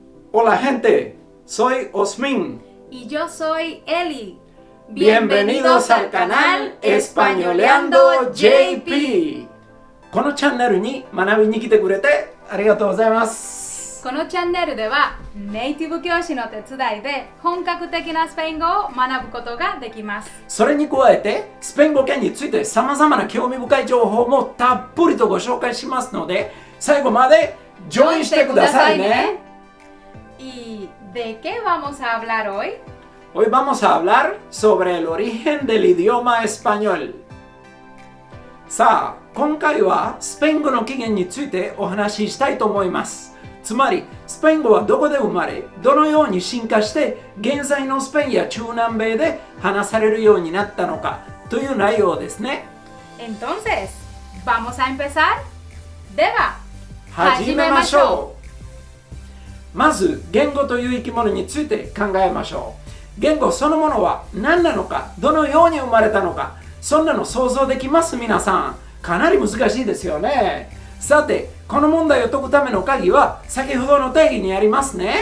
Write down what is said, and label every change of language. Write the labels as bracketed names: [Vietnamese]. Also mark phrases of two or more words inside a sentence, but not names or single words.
[Spanish] Hola gente, soy Osmin. Y yo soy Eli. Bienvenidos al canal Españoleando JP. [Japanese] このチャンネルに学びに来てくれてありがとうございます。このチャンネルではネイティブ教師の手伝いで本格的なスペイン語を学ぶことができます。それに加えてスペイン語圏について様々な興味深い情報もたっぷりとご紹介しますので、最後までジョインしてくださいね。 [Spanish] ¿Y de qué vamos a hablar hoy? Hoy vamos a hablar sobre el origen del idioma español. [Japanese] さあ、今回はスペイン語の起源についてお話ししたいと思います。つまり、スペイン語はどこで生まれ、どのように進化して、現在のスペインや中南米で話されるようになったのかという内容ですね。 Entonces, ¿vamos a empezar? では、始めましょう。まず、言語という生き物について考えましょう。言語そのものは何なのか、どのように生まれたのか、そんなの想像できます皆さん。かなり難しいですよね。さて、この問題を解くための鍵は先ほどの定義にありますね。